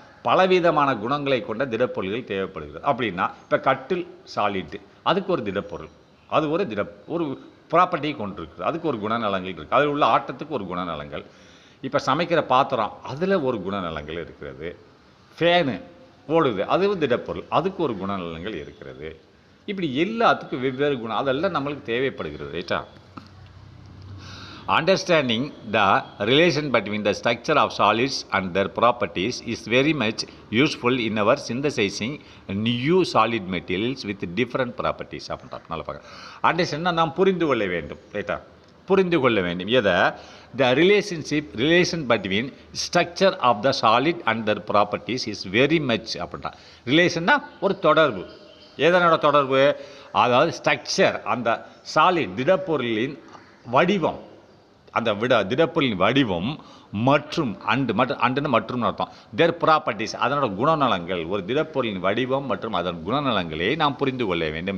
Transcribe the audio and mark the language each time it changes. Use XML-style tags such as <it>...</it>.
<ta>பலவிதமான குணங்களை கொண்ட திடப்பொருள்கள் தேவைப்படுகிறது. அப்படின்னா இப்போ கட்டில் சாலிட்டு, அதுக்கு ஒரு திடப்பொருள், அது ஒரு ப்ராப்பர்ட்டியை கொண்டிருக்குது, அதுக்கு ஒரு குணநலங்கள் இருக்குது. அதில் உள்ள ஆட்டத்துக்கு ஒரு குணநலங்கள். இப்போ சமைக்கிற பாத்திரம், அதில் ஒரு குணநலங்கள் இருக்கிறது. ஃபேனு ஓடுது, அதுவும் திடப்பொருள், அதுக்கு ஒரு குணநலங்கள் இருக்கிறது. இப்படி எல்லாத்துக்கும் வெவ்வேறு குணம், அதெல்லாம் நம்மளுக்கு தேவைப்படுகிறது. ரைட்டா?</ta> <en>Understanding the relation between the structure of solids and their properties is very much useful in our synthesizing new solid materials with different properties.</en> <ta>அப்படின்றார். நல்லா பார்க்க. அண்டர்ஸ்டாண்ட் நாம் புரிந்து கொள்ள வேண்டும். ரைட்டா? புரிந்து கொள்ள வேண்டும். எதை?</ta> <en>The relation between structure of the solid and their properties is very much</en> <ta>அப்படின்றார். ரிலேஷன்னா ஒரு தொடர்பு. எதனோட தொடர்பு? அதாவது ஸ்ட்ரக்சர், அந்த சாலிட் திடப்பொருளின் வடிவம், அந்த திடப்பொருளின் வடிவம் மற்றும் அண்டுன்னு மற்றும் அர்த்தம். தேர் ப்ராப்பர்ட்டிஸ், அதனோட குணநலங்கள், ஒரு திடப்பொருளின் வடிவம் மற்றும் அதன் குணநலங்களை நாம் புரிந்து கொள்ள வேண்டும்.</ta>